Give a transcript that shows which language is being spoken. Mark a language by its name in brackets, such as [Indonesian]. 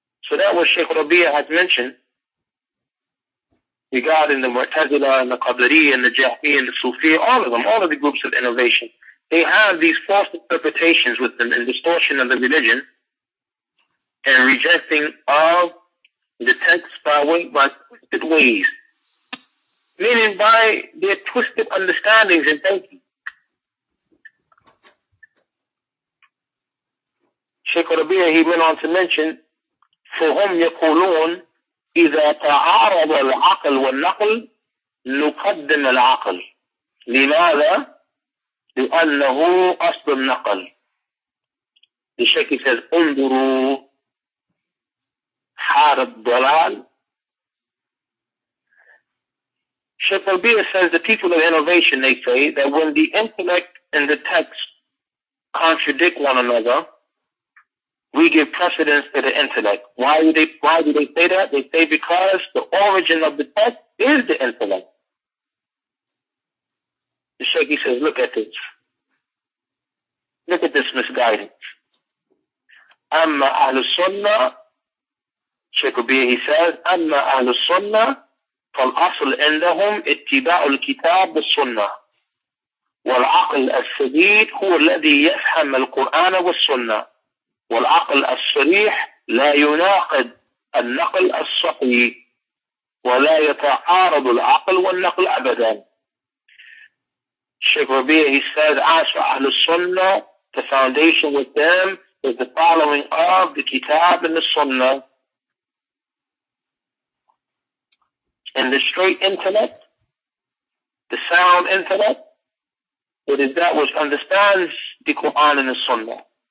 [English] So that what Shaykh Rabi'a has mentioned regarding the Mu'tazila and the Qadariyya and the Jahmiyyah and the Sufi, all of them, all of the groups of innovation, they have these false interpretations with them and distortion of the religion and rejecting of the text by twisted ways, meaning by their twisted understandings and thinking. Shaykh Rabi'a, he went on to mention, [Arabic] فهم يقولون إذا تعارض العقل والنقل نقدم العقل. لماذا؟ لأنه أصل النقل. [English] The Shaykh says, [Arabic] انظروا حار الضلال. [English] Shaykh Rabi'a says the people of innovation, they say that when the intellect and the text contradict one another, we give precedence to the intellect. Why do they say that? They say because the origin of the text is the intellect. The Shaykh says, look at this. Look at this misguidance. [Arabic] أما أهل السنة, Shaykh Rabi'a, [English] he says, [Arabic] أما أهل السنة فالأصل عندهم اتباع الكتاب والسنة والعقل السديد هو الذي يفهم القرآن والسنة والعقل الصريح لا يناقض النقل الصحيح ولا يتعارض العقل والنقل أبدا. [English] Shaykh Rabi'a, he says, as for Ahl Sunnah, the foundation with them is the following of the Kitab and the Sunnah. And the straight intellect, the sound intellect, it is that which understands the Quran and the Sunnah.